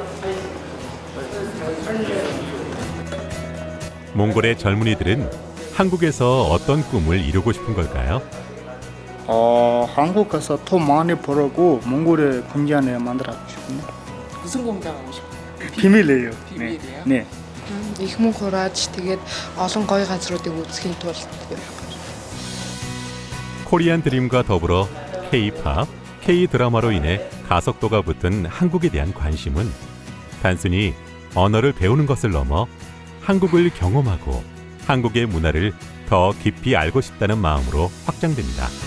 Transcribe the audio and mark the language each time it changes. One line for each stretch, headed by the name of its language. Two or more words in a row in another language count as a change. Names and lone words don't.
Korean: 몽골의 젊은이들은 한국에서 어떤 꿈을 이루고 싶은 걸까요? 한국 가서 돈 많이 벌고 몽골의 공장에 만들고 싶네요. 무슨 공장 하고 싶어요? 비밀이에요. 비밀이에요? 네.
Mongolian: их мөнгө хурааж тэгээд олон гоё газруудыг үзэхийн тулд
Korean: 코리안 드림과 더불어 K-팝, K-드라마로 인해 가속도가 붙은 한국에 대한 관심은 단순히 언어를 배우는 것을 넘어 한국을 경험하고 한국의 문화를 더 깊이 알고 싶다는 마음으로 확장됩니다.